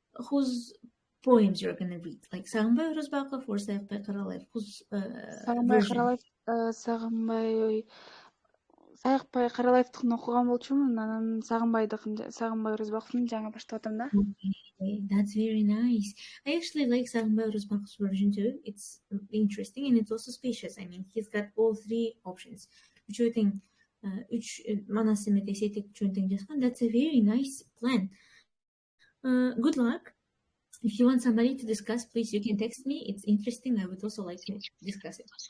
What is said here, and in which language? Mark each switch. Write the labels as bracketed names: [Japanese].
[English] Whose poems you're gonna read? Like Сагынбай Орозбаков or Саякбай Каралаев? Whose version? [Kyrgyz] Сагынбай Саякбай Каралаевдыкын окуган болчумун, анан Сагынбай Орозбаковдун жаңы баштап атам да. [English] Okay, that's very nice. I actually like Сагынбай Орозбаков's version too. It's interesting and it's also spacious. I mean, he's got all three options. [Kyrgyz] Үчөө тең, үч манасы менен эсептик үчөө тең жазган. [English] That's a very nice plan. Good luck. If you want somebody to discuss, please you can text me. It's interesting. I would also like to discuss it.